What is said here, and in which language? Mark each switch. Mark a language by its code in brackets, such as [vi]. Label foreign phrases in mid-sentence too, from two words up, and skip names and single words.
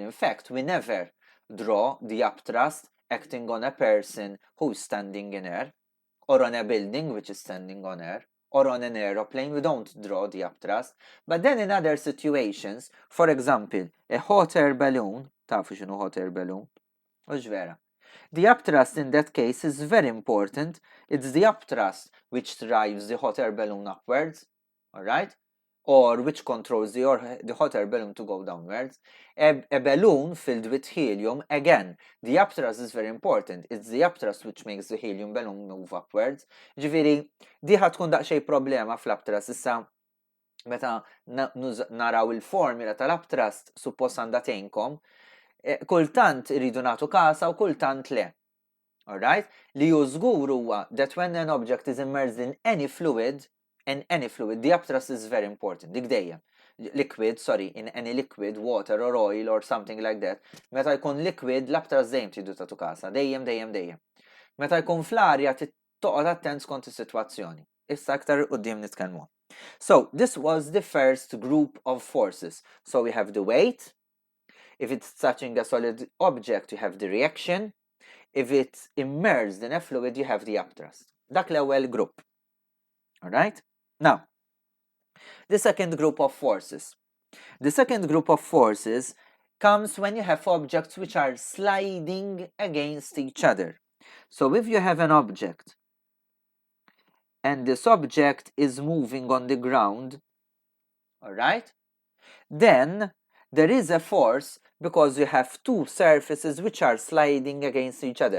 [en] In fact, we never draw the upthrust acting on a person who's standing in air, or on a building which is standing on air, or on an aeroplane. We don't draw the upthrust. But then in other situations, for example, a hot air balloon, [mt] tafu xinu [en] hot air balloon? [mt] Ux vera. [en] The upthrust in that case is very important. It's the upthrust which drives the hot air balloon upwards, alright? Or which controls the hot air balloon to go downwards. A balloon filled with helium, again, the upthrust is very important. It's the upthrust which makes the helium balloon move upwards. [mt] Ġifieri, di tkun daqsxejn problema fl-upthrust. Issa, meta naraw il-formula tal-upthrust suppost għandha tgħinkom, kultant iridu nagħtu kasa u kultant le. [en] Alright? [mt] Li hu żgur huwa [en] that when an object is immersed in any fluid, the upthrust is very important. [mt] Dik dejjem. [en] liquid, sorry, in any liquid, water or oil or something like that, [mt] meta jkun liquid l-aktar dejjem tridu tagħtu kasa, dejjem. Meta jkun fl-arja toqgħod attent skont is-sitwazzjoni. Issa aktar quddiem nitkellmu. [en] So, this was the first group of forces. So we have the weight. If it's touching a solid object, you have the reaction. If it's immersed in a fluid, you have the upthrust. [mt] Dak l-ewwel group. Alright? [en] Now, the second group of forces. The second group of forces comes when you have objects which are sliding against each other. So if you have an object and this object is moving on the ground, alright, then there is a force because you have two surfaces which are sliding against each other.